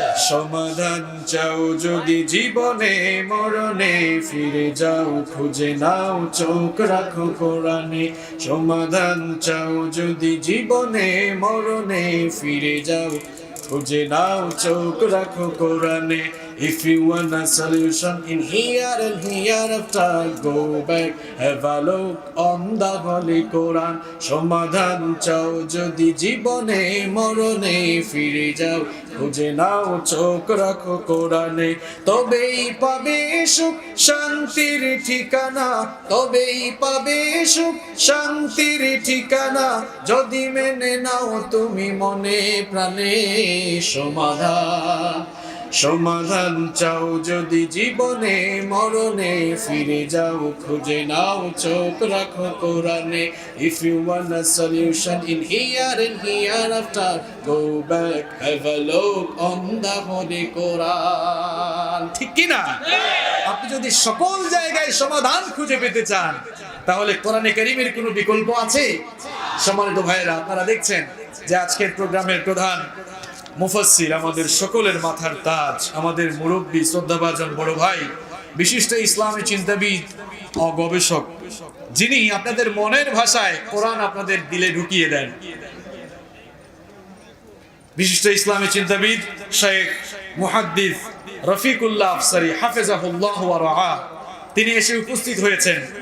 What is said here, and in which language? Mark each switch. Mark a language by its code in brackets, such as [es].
[bn] সমাধান চাও যদি জীবনে মরণে, ফিরে যাও খুঁজে নাও চোখ রাখো কোরআনে। সমাধান চাও যদি জীবনে মরণে, ফিরে যাও খুঁজে নাও চোখ রাখো কোরআনে। [en] If you want a solution in here and hereafter, go back, have a look on the Holy Quran. [bn] সমাধান চাও যদি জীবনে মরণে, ফিরে যাও খুঁজে নাও চোখ রাখো কোরআনে। তবেই পাবে সুখ শান্তির ঠিকানা, তবেই পাবে সুখ শান্তির ঠিকানা, যদি মেনে নাও তুমি মনে প্রাণে সমাধান। সমাধান চাও যদি জীবনে মরণে, ফিরে যাও খুঁজে নাও চোখ রাখো কোরআনে। [en] If you want a solution in here and hereafter, go back, have a look on the Holy Quran. [bn] ঠিক কি না? আপনি যদি সকল জায়গায় সমাধান খুঁজে পেতে চান তাহলে কোরআনে কারীমের কোনো বিকল্প আছে? সম্মানিত ভাইয়েরা, আপনারা দেখছেন যে আজকের প্রোগ্রামের প্রধান মুফাসসির, আমাদের সকলের মাথার তাজ, আমাদের মুরব্বী শ্রদ্ধাভাজন বড় ভাই, বিশিষ্ট ইসলামী চিন্তাবিদ ও গবেষক, যিনি আপনাদের মনের ভাষায় কোরআন আপনাদের দিলে ঢুকিয়ে দেন, বিশিষ্ট ইসলামী চিন্তাবিদ শেখ মুহাদ্দিস রফিকুল্লাহ আফসারী হাফেজাহুল্লাহ ওয়া রাআহ, তিনি এসে উপস্থিত হয়েছেন।